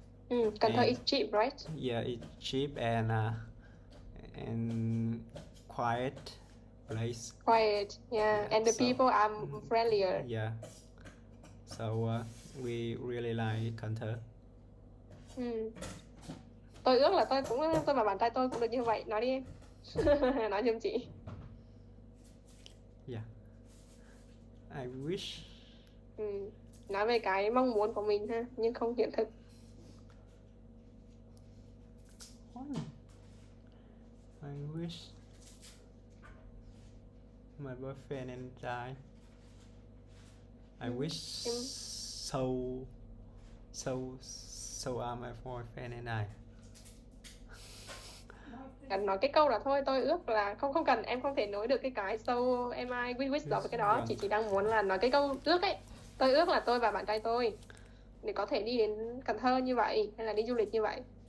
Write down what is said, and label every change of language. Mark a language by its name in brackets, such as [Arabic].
[English] Cần Thơ is cheap, right? Yeah, it's cheap and quiet place. Quiet, yeah. And the people are friendlier. Yeah. So we really like Cần Thơ. [Vietnamese] Tôi ước là tôi và bạn trai tôi cũng được như vậy. Nói đi em. Nói giùm chị. [English] Yeah. I wish. [Vietnamese] Nói về cái mong muốn của mình ha, nhưng không hiện thực. [English] I wish my boyfriend and I wish so are my boyfriend and I. [Vietnamese] Cần nói cái câu là thôi, tôi ước là không cần, em không thể nói được cái so em [English] I we wish [Vietnamese] đó với cái đó. Chị chỉ đang muốn là nói cái câu ước ấy. Tôi ước là tôi và bạn trai tôi để có thể đi đến Cần Thơ như vậy, hay là đi du lịch như vậy.